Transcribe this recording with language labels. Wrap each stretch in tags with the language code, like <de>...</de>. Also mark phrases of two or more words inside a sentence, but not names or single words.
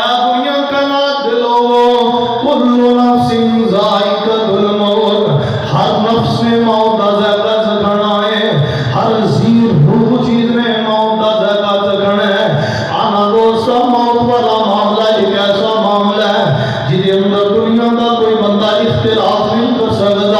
<pa>دنیا کائنات دے لوکو</pa> <ar>كل نفس ذائقة الموت,</ar> <pa>ہر نفس نے موت دا ذائقہ چکھنا ہے، ہر روح چیز نے موت دا ذائقہ چکھنا ہے.</pa> <ur>آنا دوستو، موت والا معاملہ ایک ایسا معاملہ ہے جس کے اندر دنیا کا کوئی بندہ اختلاف نہیں کر سکتا.</ur>